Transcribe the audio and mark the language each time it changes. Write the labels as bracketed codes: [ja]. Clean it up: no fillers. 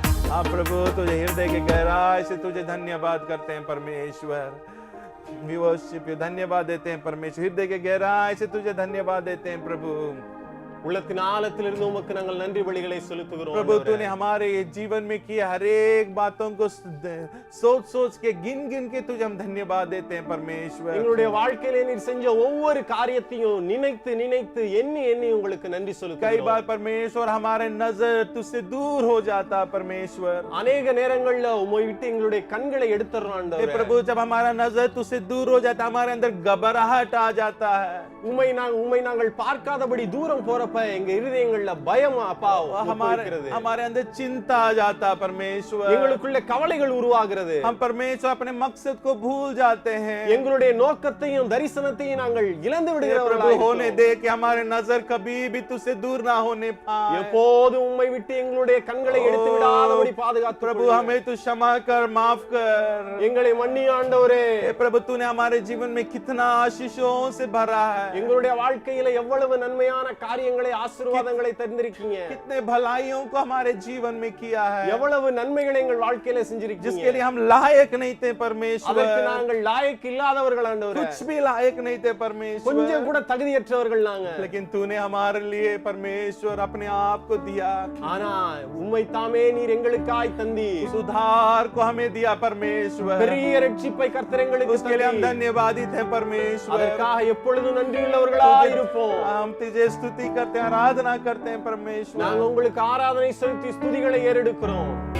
[hi] हाँ प्रभु, तुझे हृदय के गहराई से तुझे धन्यवाद करते हैं परमेश्वर। [en] We worship you, [hi] धन्यवाद देते हैं परमेश्वर। हृदय के गहराई से तुझे धन्यवाद देते हैं प्रभु। [ta] உள்ளத்தின் ஆழத்திலிருந்து உமக்கு நாங்கள் நன்றி பலிகளை செலுத்துகிறோம் [hi] प्रभु, तूने हमारे जीवन में किए हर एक बातों को सोच सोच के गिन गिन के तुझे हम धन्यवाद देते हैं परमेश्वर। [ta] எங்களுடைய வாழ்க்கையிலே நீர் செஞ்ச ஒவ்வொரு காரியத்தையும் நினைத்து நினைத்து எண்ணி எண்ணி உங்களுக்கு நன்றி [hi] कई [ta] செலுத்துகிறோம்। [hi] बार परमेश्वर हमारे नजर तुझसे दूर हो जाता परमेश्वर। [ta] அநேக நேரங்கள்ல உம்மை விட்டு எங்களுடைய கண்களை எடுத்துறோம் [hi] हे [ta] ஆண்டவரே। [hi] प्रभु, जब हमारा नजर तुझसे दूर हो जाता, हमारे अंदर घबराहट आ जाता है। [ta] உம்மை நாங்கள் பார்க்காதபடி தூரம் போறப்ப எங்க இருதயங்கள்ல பயம் அப்பா இருக்கிறது। [hi] हमारे अंदर चिंता आ जाता परमेश्वर। [ta] எங்களுக்குள்ள கவலைகள் உருவாகிறது। [hi] हम परमेश्वर अपने मकसद को भूल जाते हैं। [ta] எங்களுடைய நோக்கத்தையும் தரிசனத்தையும் நாங்கள் இழந்து [hi] प्रभु, [ta] விடுகிறவர்களாய் [hi] होने दे कि हमारे नजर कभी भी तुझसे दूर ना होने पाए। [ta] எப்போதும் உம்மை விட்டு எங்களுடைய கண்களை எடுத்து விடாதபடி பாதுகாத்து [hi] प्रभु, हमें तू क्षमा कर, माफ कर। [ta] எங்களை மன்னி ஆண்டவரே। [hi] हे प्रभु, तूने हमारे जीवन में कितना आशीषों से भरा है। [ta] எங்களுடைய வாழ்க்கையில எவ்வளவு நன்மையான காரியங்களை ஆசீர்வாதங்களை தந்திருக்கீங்க। [hi] कितने भलाइयों को हमारे जीवन में किया है। [ta] எவ்வளவு நன்மைகளை எங்கள் வாழ்க்கையில செஞ்சிருக்கீங்க। [hi] जिसके लिए हम लायक नहीं थे परमेश्वर। [ta] அதற்கு நாங்கள் லாயக்கு இல்லாதவர்கள் ஆண்டவரே। [hi] कुछ भी लायक नहीं थे परमेश्वर। [ta] கொஞ்சம் கூட தகுதியற்றவர்கள் நாங்க। [hi] लेकिन तूने हमारे लिए परमेश्वर अपने आप को दिया। [ta] ஆனா உம்மை தாமே நீர் எங்களுக்காய் தந்தி। [hi] सुधार को हमें दिया परमेश्वर। [ta] பெரிய ரட்சிப்பை கர்த்தர் எங்களுக்கு [hi] उसके लिए हम धन्यवादित हैं परमेश्वर। [ta] அதற்காக எப்பொழுதும் நன்றியுள்ளவர்களாய் இருப்போம்। [hi] हम तुझे स्तुति करते हैं, आराधना करते हैं परमेश्वर। [ta] நாங்க உங்களுக்கு ஆராதனை செலுத்தி ஸ்துதிகளை ஏறெடுக்கிறோம்।